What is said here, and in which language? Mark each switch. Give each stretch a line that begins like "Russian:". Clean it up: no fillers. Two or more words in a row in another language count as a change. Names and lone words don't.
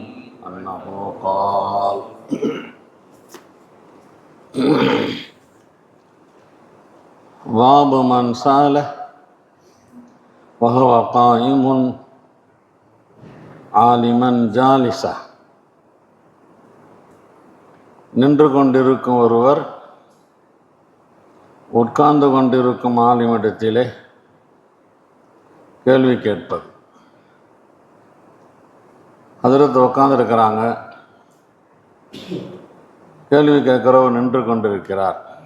Arabic: أنه قال: باب من سأله وهو قائم عالما جالسا.
Tamil: நின்று கொண்டிருக்கும் ஒருவர் உட்கார்ந்து கொண்டிருக்கும் ஆலிமிடத்திலே கேள்வி கேட்பது. ஹஜ்ரத் உட்கார்ந்துருக்கிறாங்க, கேள்வி கேட்கிறவர் நின்று கொண்டிருக்கிறார்.